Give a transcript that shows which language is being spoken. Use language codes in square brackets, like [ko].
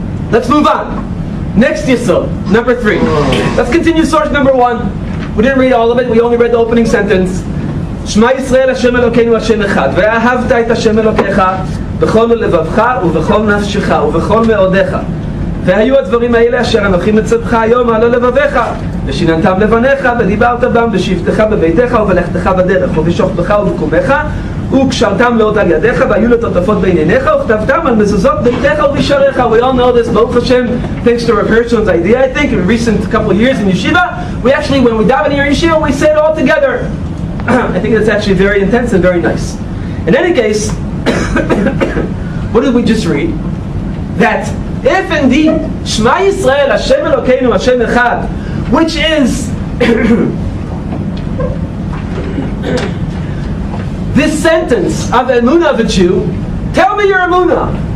[en] Let's move on. Next yesod, number 3. Let's continue source number 1. We didn't read all of it, we only read the opening sentence. [he] Shema Yisrael Hashem Elokeinu Hashem Echad ואהבת את השם אלוקיך בכל לבבך ובכל נפשך ובכל מאודיך והיו הדברים האלה אשר אנוכי מצווך היום על לבביך ושיננתם לבניך ודיברת בם בשבתך בביתך ובלכתך בדרך ובשוכבך ובקומך וקשרתם לאות על ידיך והיו לטוטפות בעיניך וכתבתם על מזוזות ביתך ובשעריך. [en] We all know this, Baruch Hashem, thanks to Rav Hirschman's idea. I think in recent couple of years in yeshiva, we actually, when we daven here in yeshiva, we say it all together. I think that's actually very intense and very nice. In any case, what did we just read? That if indeed Shema Yisrael Hashem Elokeinu Hashem Echad, which is this sentence of Emunah of a Jew, tell me your Emunah.